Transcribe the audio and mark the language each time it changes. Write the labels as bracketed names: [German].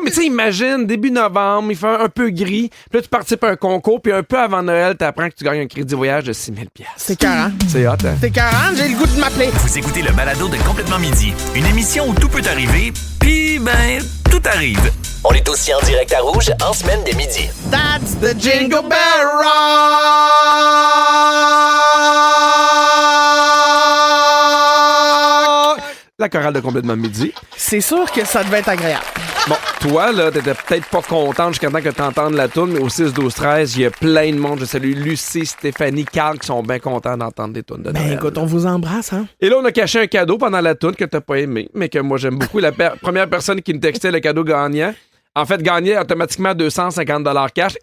[French] Mais tu sais, imagine, début novembre, il fait un peu gris. Puis là, tu participes à un concours, puis un peu avant Noël, tu apprends que tu gagnes un crédit voyage de 6 000 $. C'est carré. C'est hot, hein? C'est carré, j'ai le goût de m'appeler. Vous écoutez le balado de Complètement Midi, une émission où tout peut arriver, puis ben, tout arrive. On est aussi en direct à Rouge en semaine dès midi. [English] That's the Jingle Bell Rock! [French] La chorale de Complètement Midi. C'est sûr que ça devait être agréable. Bon, toi, là, t'étais peut-être pas contente jusqu'à temps que t'entendes la toune, mais au 6-12-13, il y a plein de monde. Je salue Lucie, Stéphanie, Carl qui sont bien contents d'entendre des tunes de Ben Noël. écoute, on vous embrasse, hein? Et là, on a caché un cadeau pendant la toune que t'as pas aimé, mais que moi, j'aime beaucoup. La première personne qui nous textait le cadeau gagnant, en fait, gagnait automatiquement 250 $ cash.